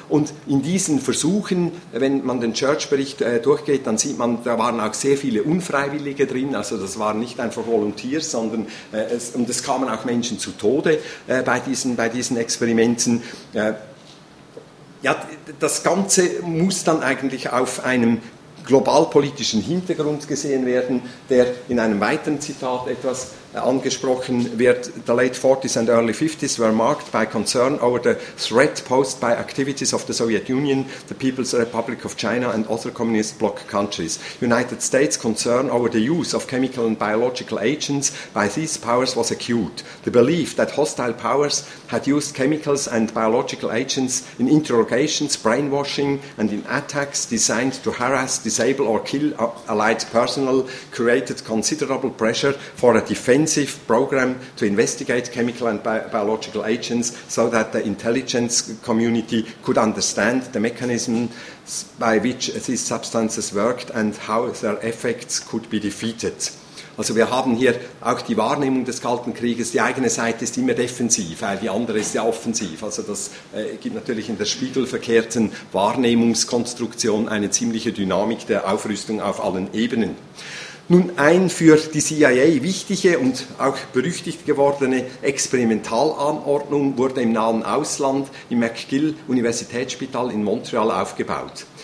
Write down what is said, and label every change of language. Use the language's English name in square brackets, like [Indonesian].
[German] Und in diesen Versuchen, wenn man den Church-Bericht durchgeht, dann sieht man, da waren auch sehr viele Unfreiwillige drin, also das waren nicht einfach Volunteers, sondern es kamen auch Menschen zu Tode bei diesen Experimenten. Ja, das Ganze muss dann eigentlich auf einem globalpolitischen Hintergrund gesehen werden, der in einem weiteren Zitat etwas angesprochen wird. [English] The late 40s and early 50s were marked by concern over the threat posed by activities of the Soviet Union, the People's Republic of China and other communist bloc countries. United States' concern over the use of chemical and biological agents by these powers was acute. The belief that hostile powers had used chemicals and biological agents in interrogations, brainwashing and in attacks designed to harass, disable or kill allied personnel created considerable pressure for a defense program to investigate chemical and biological agents so that the intelligence community could understand the mechanisms by which these substances worked and how their effects could be defeated. [German] Also wir haben hier auch die Wahrnehmung des Kalten Krieges, die eigene Seite ist immer defensiv, weil die andere ist ja offensiv. Also das gibt natürlich in der spiegelverkehrten Wahrnehmungskonstruktion eine ziemliche Dynamik der Aufrüstung auf allen Ebenen. Nun, ein für die CIA wichtige und auch berüchtigt gewordene Experimentalanordnung wurde im nahen Ausland im McGill-Universitätsspital in Montreal aufgebaut.